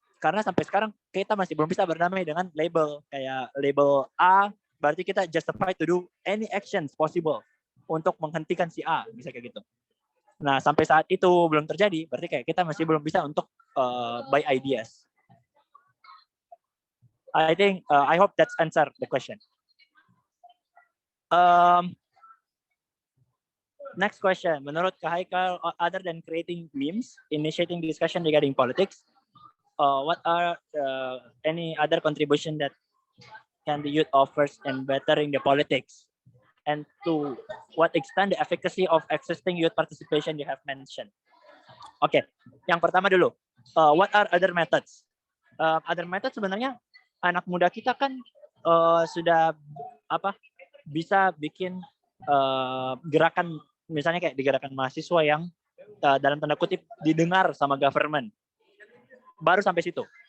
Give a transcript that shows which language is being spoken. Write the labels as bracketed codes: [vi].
[id] Karena sampai sekarang kita masih belum bisa berdamai dengan label, kayak label A, berarti kita [en] justified to do any actions possible [id] untuk menghentikan si A, bisa kayak gitu. Nah, sampai saat itu belum terjadi, berarti kayak kita masih belum bisa untuk buy ideas. [en] I think I hope that's answer the question. Next question. [id] Menurut Kak Haikal, [en] other than creating memes, initiating discussion regarding politics, what are any other contribution that can the youth offers in bettering the politics? And to what extent the efficacy of existing youth participation you have mentioned? [id] Oke, yang pertama dulu. [en] What are other methods? [id] Other methods sebenarnya anak muda kita kan sudah bisa bikin gerakan, misalnya kayak di gerakan mahasiswa yang dalam tanda kutip didengar sama government. Baru sampai situ.